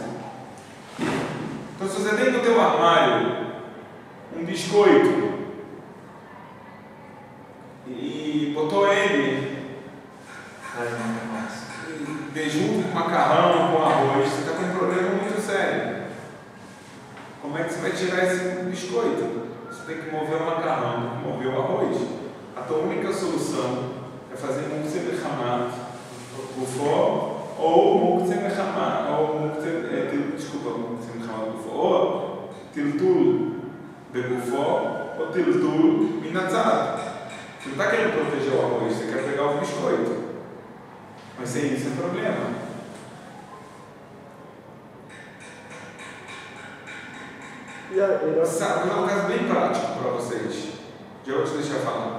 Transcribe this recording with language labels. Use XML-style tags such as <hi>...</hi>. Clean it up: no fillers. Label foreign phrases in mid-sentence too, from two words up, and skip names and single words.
<pt>Então se você tem no teu armário um biscoito e botou ele junto com macarrão, com arroz, você está com um problema muito sério. Como é que você vai tirar esse biscoito? Você tem que mover o macarrão, tem que mover o arroz. A tua única solução é fazer</pt> <he>מוקצה מחמת גופו</he> <pt>ou</pt> <he>מוקצה מחמת,</he> <pt>ou</pt> <he>טלטול בגופו</he> <pt>ou</pt> <he>טלטול מן הצד.</he> <pt>Você não está querendo proteger o arroz, você quer pegar o biscoito. Mas sem isso é problema. Sabe, vou dar um caso bem prático para vocês. Já vou te deixar falar.</pt>